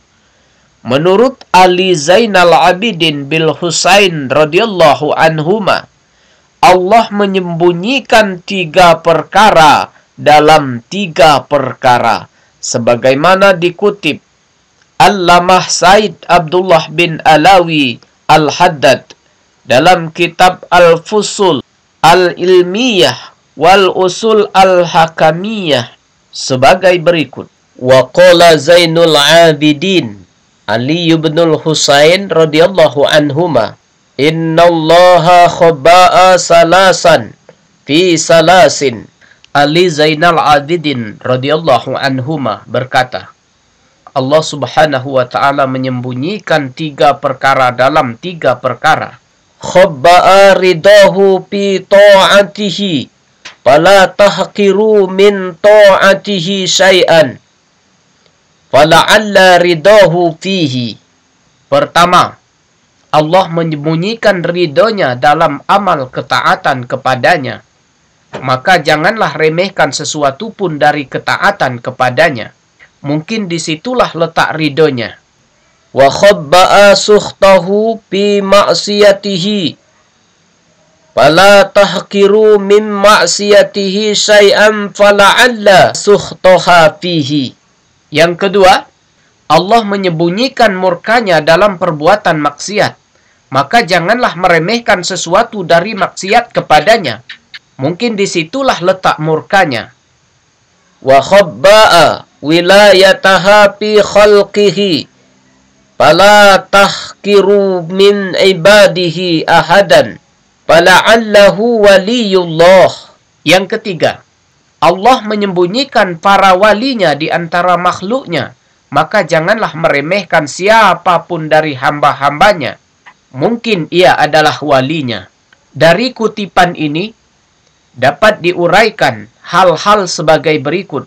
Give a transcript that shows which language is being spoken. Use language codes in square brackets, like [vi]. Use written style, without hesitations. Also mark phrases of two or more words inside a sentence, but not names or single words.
[id] Menurut Ali Zainal Abidin bil Husain [ar] رضي الله عنهما, [id] Allah menyembunyikan 3 perkara dalam 3 perkara, sebagaimana dikutip Allamah Said Abdullah bin Alawi Al-Haddad dalam kitab Al-Fusul Al-Ilmiyah wal Usul Al-Hakamiyah sebagai berikut. [ar] وقال زين العابدين علي بن حسين رضي الله عنهما، إن الله خبأ ثلاثا في ثلاث. [id] Ali Zainal Abidin [ar] رضي الله عنهما [id] berkata, Allah [ar] سبحانه وتعالى [id] menyembunyikan 3 perkara dalam 3 perkara. [ar] خبأ رضاه في طاعته فلا تحقروا من طاعته شيئا فلعل رضاه فيه. [id] Pertama, Allah menyembunyikan ridhonya dalam amal ketaatan kepadanya, maka janganlah remehkan sesuatu pun dari ketaatan kepadanya. Mungkin disitulah letak ridhonya. [ar] وخبأ سخطه في معصيته فلا تحقروا من معصيته شيئا فلعل سخطها فيه. [id] Yang kedua, Allah menyembunyikan murkanya dalam perbuatan maksiat, maka janganlah meremehkan sesuatu dari maksiat kepadanya. Mungkin disitulah letak murkanya. [ar] وخبأ ولايتها في خلقه فلا تحقروا من عباده أحدا فلعله ولي الله. [id] Yang ketiga, Allah menyembunyikan para walinya di antara makhluknya, maka janganlah meremehkan siapapun dari hamba-hambanya. Mungkin ia adalah walinya. Dari kutipan ini dapat diuraikan hal-hal sebagai berikut.